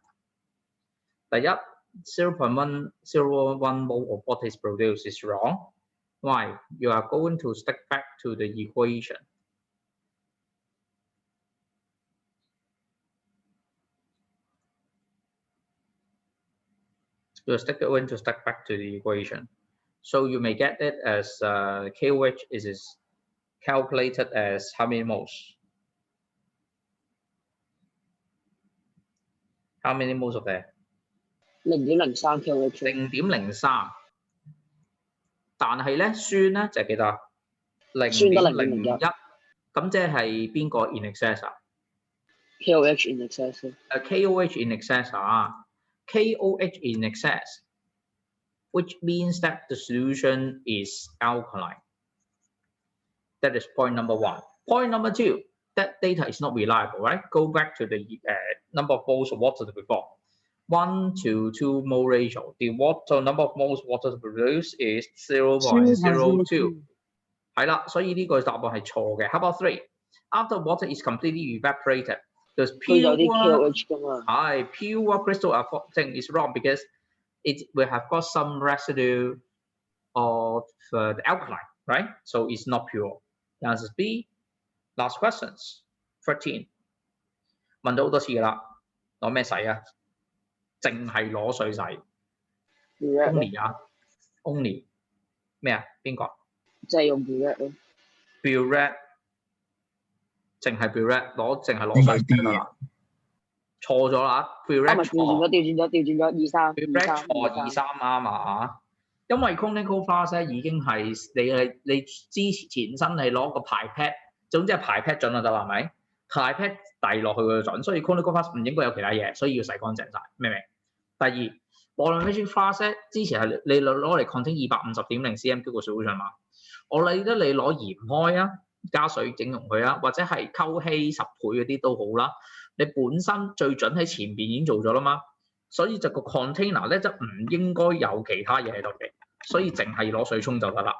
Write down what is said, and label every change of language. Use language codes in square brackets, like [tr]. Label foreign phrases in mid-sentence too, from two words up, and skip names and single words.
[en] 第一 0.101 mole of what is produced is wrong. Why? You are going to stick back to the equation. You're going to stick back to the equation. So you may get it as KOH is calculated as how many moles? How many moles of that? 0.03 KOH。 0.03， [yue] 但係咧酸咧就係幾多？0.01，咁即係邊個 [en] in excess [yue] 啊 [en] ？KOH in excess。 KOH in excess 啊 ，KOH in excess, which means that the solution is alkaline. That is point number 1. Point number 2, that data is not reliable, right? Go back to the number of moles of water before. 1 to 2 mole ratio. The number of moles of water to produce is 0.02. [yue] 係啦，所以呢個答案係錯嘅。 [en] How about 3? After water is completely evaporated, the pure crystal thing is wrong because it will have got some residue of the alkaline, right? So it's not pure. The answer is B. Last questions. 13. [yue] 問到好多次㗎啦，攞咩洗啊？淨係攞水洗 ，only 啊 ，only 咩啊？邊個？即係用 burette 咯。 burette 淨係 Brett 淨係攞水就得啦。錯咗啦 ，Brett 錯。調轉咗 Brett 錯23啱啊！因為 [en] conical flask [yue] 咧已經係你之前身你攞個排 pad， 總之係排 pad 準就得啦，係咪？排 pad 遞落去個準，所以 [en] conical flask [yue] 唔應該有其他嘢，所以要洗乾淨晒，明唔明？第二 [en] volumetric flask [yue] 咧之前係你攞嚟 contain 250.0 cm 嘅 solution 嘛，我理得你攞鹽開啊，加水整溶佢啊，或者係溝稀10倍嗰啲都好啦。你本身最準喺前邊已經做咗啦嘛，所以就個 container 咧就唔應該有其他嘢喺度嘅，所以淨係攞水沖就得啦。